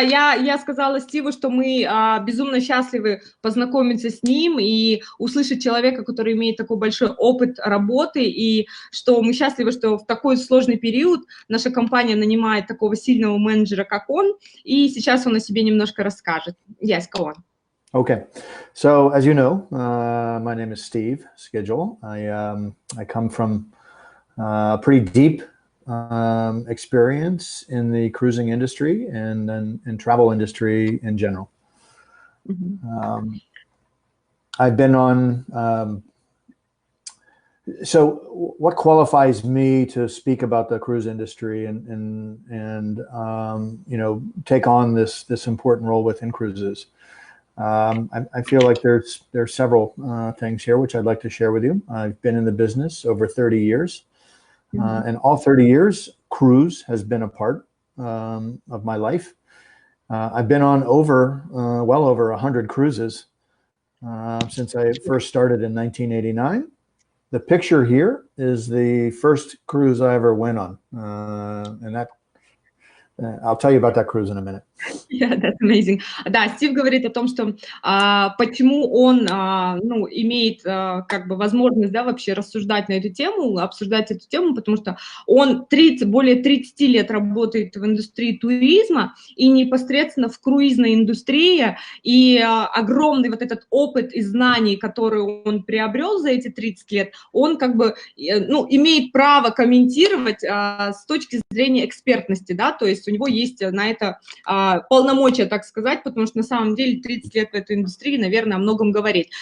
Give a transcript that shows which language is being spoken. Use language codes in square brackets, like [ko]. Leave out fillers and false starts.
[ru] Я сказала Стиву, что мы безумно счастливы познакомиться с ним и услышать человека, который имеет такой большой опыт работы, и что мы счастливы, что в такой сложный период наша компания нанимает такого сильного менеджера, как он, и сейчас он о себе немножко расскажет. [en] Yes, go on. Okay, so as you know, my name is Steve Skеджу. I come from pretty deep experience in the cruising industry and in travel industry in general. I've been on, so what qualifies me to speak about the cruise industry and you know, take on this important role within cruises? I feel like there's several things here which I'd like to share with you. I've been in the business over 30 years. And all 30 years, cruise has been a part of my life. I've been on well over 100 cruises since I first started in 1989. The picture here is the first cruise I ever went on. And that, I'll tell you about that cruise in a minute. Yeah, that's amazing. [ru] Да, Стив говорит о том, что почему он ну, имеет как бы возможность, да, вообще рассуждать на эту тему, обсуждать эту тему, потому что он более 30 лет работает в индустрии туризма и непосредственно в круизной индустрии, и огромный вот этот опыт и знаний, которые он приобрел за эти 30 лет, он как бы, ну, имеет право комментировать с точки зрения экспертности, да, то есть у него есть на это полномочия, так сказать, потому что на самом деле 30 лет в этой индустрии, наверное, о многом говорит.